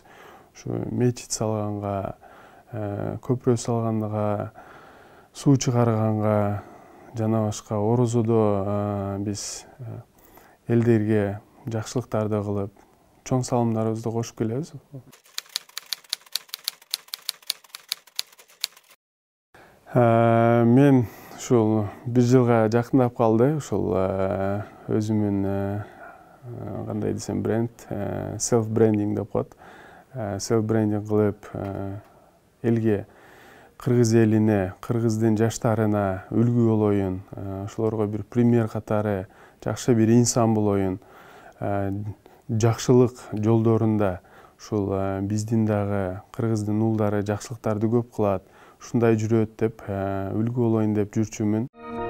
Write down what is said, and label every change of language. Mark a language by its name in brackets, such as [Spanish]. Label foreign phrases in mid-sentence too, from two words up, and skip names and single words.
[Kyrgyz] Ушу мечит салганга, көпүрө салганга, суу чыгарганга, жана башка орозодо биз элдерге жакшылыктарды кылып, чоң салымдарыбызды кошуп келебиз. Мен ушул 1 жылга жакындап калды. Ушул өзүмүн кандай десем бренд, [English] self branding [Kyrgyz] деп коет. [English] Self branding [Kyrgyz] кылып элге, кыргыз элине, кыргыздын жаштарына үлгү болоюн, ошолорго бир пример катары жакшы бир инсан болоюн, жакшылык жолдорунда ушул биздин дагы кыргыздын уулдары жакшылыктарды көп кылат, ушундай жүрөт деп, үлгү болоюн деп жүрчүмүн.